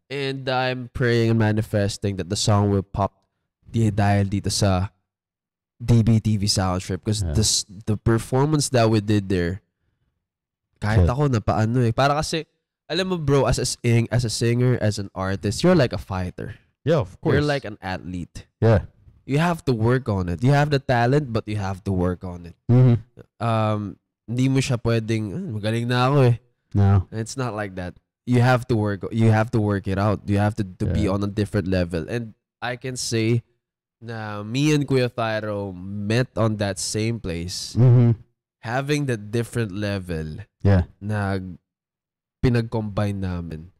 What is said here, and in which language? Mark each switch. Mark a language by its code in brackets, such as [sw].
[en] And I'm praying and manifesting that the song will pop [tl] dahil dito sa [en] DBTV Sound Trip because the performance that we did there, [tl] Kahit ako na paano eh. Para kasi, alam mo [en] bro, as a singer, as an artist, you're like a fighter. Yeah, of course. You're like an athlete. Yeah. You have to work on it. You have the talent, but you have to work on it. [tl] Hindi mo siya pwedeng, magaling na ako eh. [en] No. It's not like that. You have to work it out. You have to be on a different level. And I can say na me and Kuya Thyro met on that same place. Having that different level. Yeah. [tl] Na pinag-combine namin.